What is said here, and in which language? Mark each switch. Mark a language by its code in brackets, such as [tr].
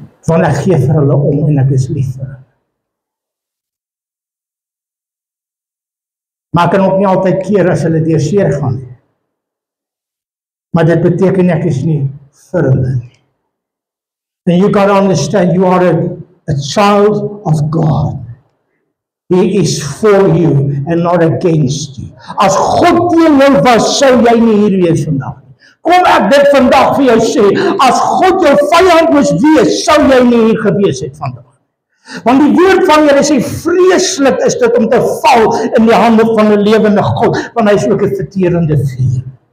[af] Want ek gee vir hulle om en ek is lief vir hulle. Maar ek kan ook nie altyd keer as hulle deur seer gaan nie. Maar dit beteken ek is nie vir hulle nie. [en] And you got to understand, you are a child of God. He is for you and not against you. [af] As God teen jou was, sou jy nie hier wees vandag nie. Kom ek dit vandag vir jou sê, as God jou vyand moes wees, sou jy nie hier gewees het vandag. Want die woord van Here sê, vreeslik is dit om te val in die hande van 'n lewende God, want hy is ook 'n verterende vuur.